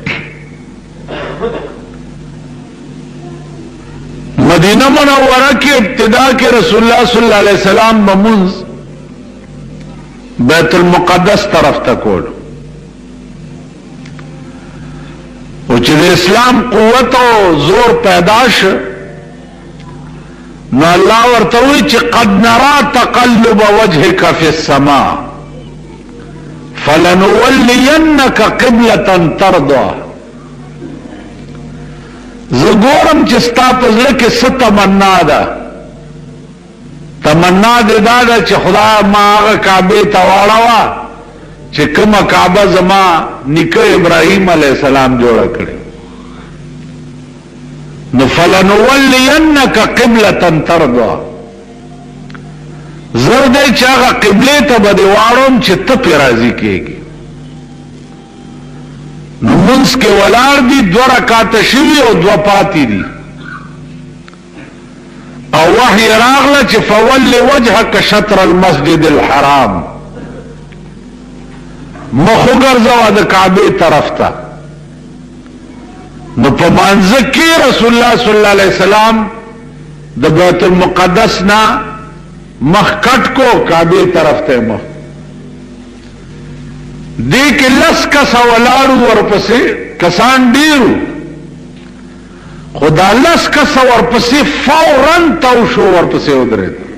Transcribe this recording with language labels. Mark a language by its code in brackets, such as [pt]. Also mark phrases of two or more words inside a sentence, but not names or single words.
[ps] مدینه منوره کې ابتدا کې رسول الله [ar] صلی الله علیه وسلم [ps] بمنځ بیت المقدس طرف ته کول او چې د اسلام قوت او زور پیدا شو نو الله ورته وی چې [ar] قد نرى تقلب وجهك في السماء فلنولينك قبلة ترضى. [ps] زګورم چې ستا په زړه کې څه تمنا ده. تمنا دې دا ده چې خدای ما هغه کعبې ته واړوه چې کومه کعبه زما نیکه ابراهیم [ar] علیه السلام [ps] جوړه کړې. [ar] نو فلنولینک قبلة ترضى. [ps] زر دې چې هغه قبلې ته به دې واړوم چې ته پرې راضي کېږي. نو منځ کې ولاړ دي 2 رکعاته شوي او 2 پاتې دي او وحی راغله چې [ar] فول وجهك شطر المسجد الحرام. [ps] مخ وګرځوه د کعبې طرف ته. نو په مانځه کې رسول الله [ar] صلی الله علیه وسلم [ps] د بیت المقدس نه مخ کټ کو کعبې طرف ته مخ دې کې 10 کسه ولاړو ورپسې کسان ډیرو خدا 10 کسه ورپسې فورا تو شو ورپسې ودرېد.